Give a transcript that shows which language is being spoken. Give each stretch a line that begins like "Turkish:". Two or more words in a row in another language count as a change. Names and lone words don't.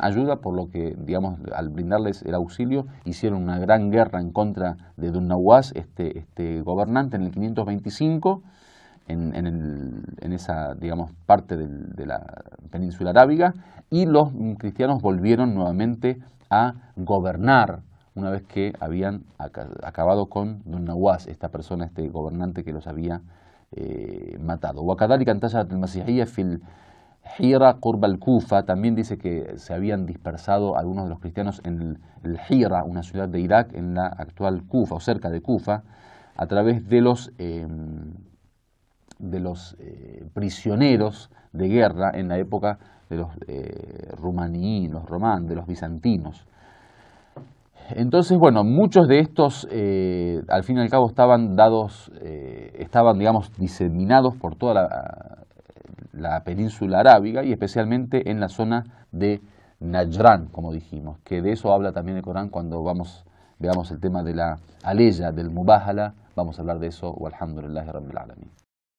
Spanish: ayuda, por lo que, digamos, al brindarles el auxilio, hicieron una gran guerra en contra de Dhun Nawas, este gobernante, en el 525, en esa, digamos, parte de la península arábiga, y los cristianos volvieron nuevamente a gobernar una vez que habían acabado con Dhun Nawas, esta persona, este gobernante que los había matado.
Arabic: وكذلك انتشرت المسيحية في الحيرة قرب الكوفة.
Spanish: También dice que se habían dispersado algunos de los cristianos en el Hira, una ciudad de Irak, en la actual Kufa, o cerca de Kufa, a través de los prisioneros de guerra en la época de los rumaníes, los román, de los bizantinos. Entonces, bueno, muchos de estos, al fin y al cabo, estaban, digamos, diseminados por toda la península arábiga y especialmente en la zona de Najran, como dijimos, que de eso habla también el Corán cuando veamos el tema de la aleya, del Mubahala, vamos a hablar de eso,
Arabic: والحمد لله رب العالمين.